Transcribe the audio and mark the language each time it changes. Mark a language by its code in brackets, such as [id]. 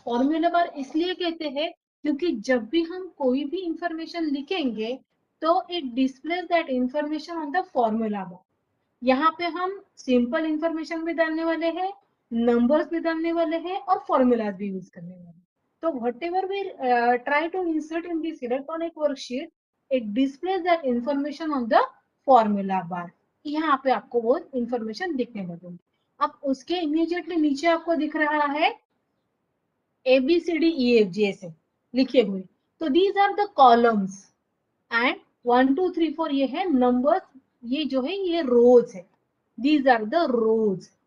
[hi] Formula bar इसलिए कहते हैं क्योंकि जब भी हम कोई भी इंफॉर्मेशन लिखेंगे तो [en] It displace that information on the formula bar. [hi] यहाँ पे हम सिंपल इंफॉर्मेशन भी डालने वाले हैं, नंबर्स भी डालने वाले हैं, और फॉर्मूलाज भी यूज करने वाले हैं। तो [en] whatever we try to insert in this electronic worksheet, it displays that information on the formula bar। [hi] यहाँ पे आपको वो इंफॉर्मेशन दिखने लगेगी। अब उसके इमीडिएटली नीचे आपको दिख रहा है ABCDEFG ऐसे लिखे हुए। तो [en] these are the columns and [hi] 1 2 3 4 ये है नंबर, ये जो है ये रोज है, [en] These are the rows.